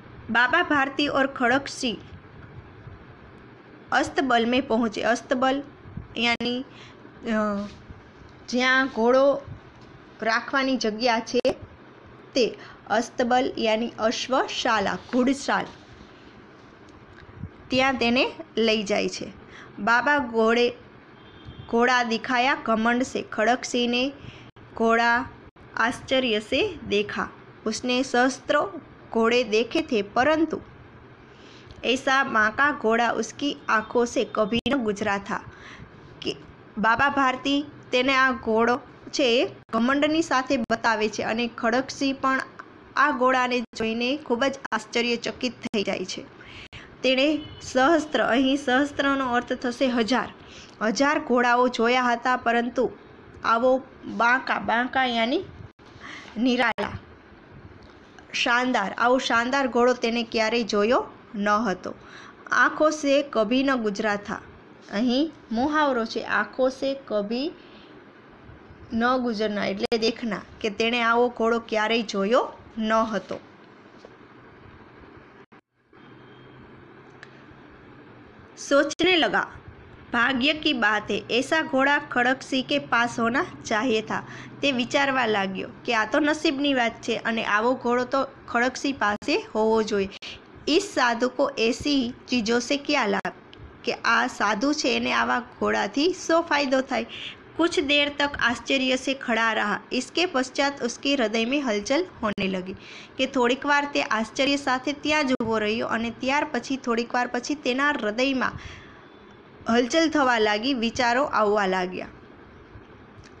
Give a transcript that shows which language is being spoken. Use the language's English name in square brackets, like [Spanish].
[Hindi] बाबा भारती और खड़क सिंह अस्तबल में पहुँचे। अस्तबल यानी [Gujarati] જ્યાં ઘોડો રાખવાની જગ્યા છે તે અસ્તબલ यानी અશ્વશાલા, ઘુડશાલ, ત્યાં તેને લઈ જાય છે। [Hindi] बाबा घोड़ा दिखाया घमंड से, खड़क सिंह ने घोड़ा आश्चर्य से देखा, उसने सहस्त्रों घोड़े देखे थे परंतु ऐसा बांका घोड़ा उसकी आंखों से कभी न गुजरा था। [Gujarati] कि बाबा भारती તેને આ ઘોડો છે ઘમંડની સાથે બતાવે છે અને ખડકસિંહ પણ આ ઘોડાને જોઈને ખૂબ જ આશ્ચર્યચકિત થઈ જાય છે। તેણે સહસ્ત્ર, અહીં સહસ્ત્રનો અર્થ થશે હજાર, હજાર ઘોડાઓ જોયા હતા પરંતુ આવો બાંકા યાની નિરાળા, શાનદાર, આવો શાનદાર ઘોડો તેને ક્યારેય જોયો ન હતો। [Hindi] આંખો સે કભી ન ગુજરા થા, [Gujarati] અહીં મુહાવરો છે [Hindi] આંખો સે કભી ન ગુજરના [Gujarati] એટલે દેખના, કે તેણે આવો ઘોડો ક્યારેય જોયો ન હતો। [Hindi] सोचने लगा भाग्य की बात है ऐसा घोड़ा खड़कसिंह के पास होना चाहिए था। [Gujarati] તે વિચારવા લાગ્યો કે આ તો નસીબની વાત છે અને આવો ઘોડો તો ખડકસિંહ પાસે હોવો જોઈએ। [Hindi] इस साधु को ऐसी चीज़ों से क्या लाभ, [Gujarati] કે આ સાધુ છે એને આવા ઘોડાથી શો ફાયદો થાય। [Hindi] कुछ देर तक आश्चर्य से खड़ा रहा, इसके पश्चात उसके हृदय में हलचल होने लगी, [Gujarati] કે થોડીક વાર તે આશ્ચર્ય સાથે ત્યાં જ ઊભો રહ્યો અને ત્યાર પછી થોડીક વાર પછી તેના હૃદયમાં હલચલ થવા લાગી, વિચારો આવવા लाग्या।